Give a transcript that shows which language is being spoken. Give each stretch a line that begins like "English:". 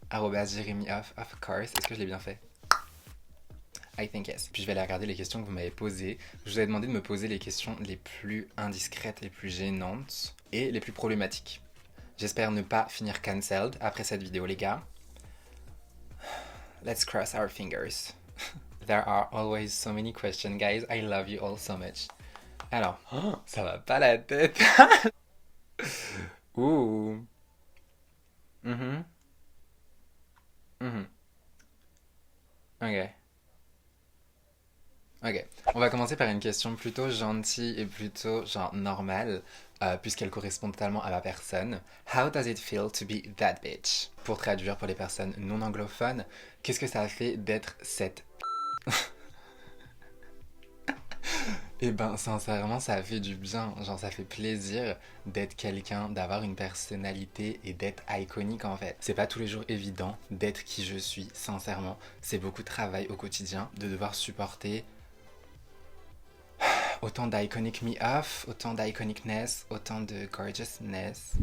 French: @JeremyOff,
English: of course.
French: Est-ce que je l'ai bien fait?
English: I think yes.
French: Puis je vais aller regarder les questions que vous m'avez posées. Je vous avais demandé de me poser les questions les plus indiscrètes, les plus gênantes et les plus problématiques. J'espère ne pas finir
English: cancelled
French: après cette vidéo, les gars.
English: Let's cross our fingers. There are always so many questions, guys. I love you all so much.
French: Alors, ça va pas la tête.
English: Ouh. Mhm. Mhm. Ok.
French: Ok, on va commencer par une question plutôt gentille et plutôt genre normale, puisqu'elle correspond totalement à la personne.
English: How does it feel to be that bitch?
French: Pour traduire pour les personnes non anglophones, qu'est-ce que ça fait d'être cette... Eh ben, sincèrement, ça fait du bien. Genre, ça fait plaisir d'être quelqu'un, d'avoir une personnalité et d'être iconique en fait. C'est pas tous les jours évident d'être qui je suis, sincèrement. C'est beaucoup de travail au quotidien, de devoir supporter autant d'iconic me off, autant d'iconicness, autant de gorgeousness.